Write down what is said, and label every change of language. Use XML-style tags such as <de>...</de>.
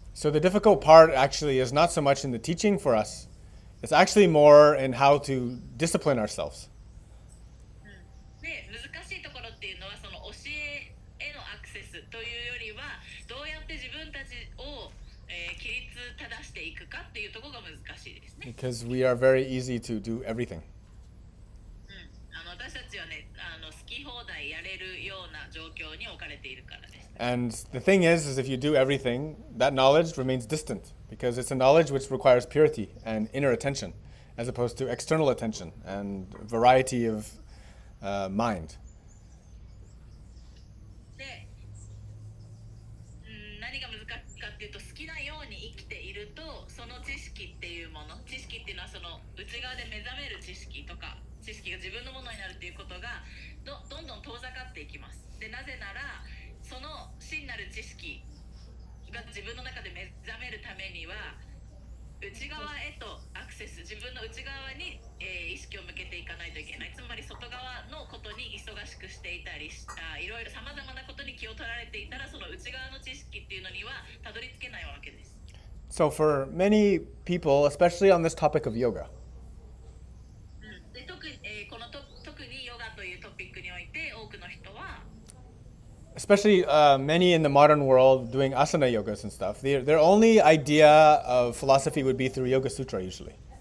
<en>So the difficult part actually is not so much in the teaching for us. It's actually more in how to discipline ourselves.</en> <ja>で、難しいところっていうのはその教えへのアクセスというよりはどうやって自分たちを、規律正していくかっていうところが難しいですね。</ja> <en>Because we are very easy to do everything.</en> <ja>私たちはね、好き放題やれるような状況に置かれているからです。</ja> <en>And the thing is if you do everything, that knowledge remains distant because it's a knowledge which requires purity and inner attention as opposed to external attention and variety of mind.</en> <ja>で、何が難しいかっていうと、好きなように生きていると、その知識っていうもの、知識っていうのはその内側で目覚める知識とか、知識が自分のものになるっていうことがどんどん遠ざかっていきます。で、なぜならその真なる知識が自分の中で目覚めるためには内側へとアクセス、自分の内側に、意識を向けていかないといけない。つまり外側のことに忙しくしていたり、いろいろさまざまなことに気を取られていたら、その内側の知識っていうのにはたどり着けないわけです。</ja> <en>So for many people, especially on this topic of yoga,</en> <ja>で特にヨガというトピックにおいて多くの人は</ja> <en>especially many in the modern world doing asana yogas and stuff, their only idea of philosophy would be through Yoga Sutra usually.</en>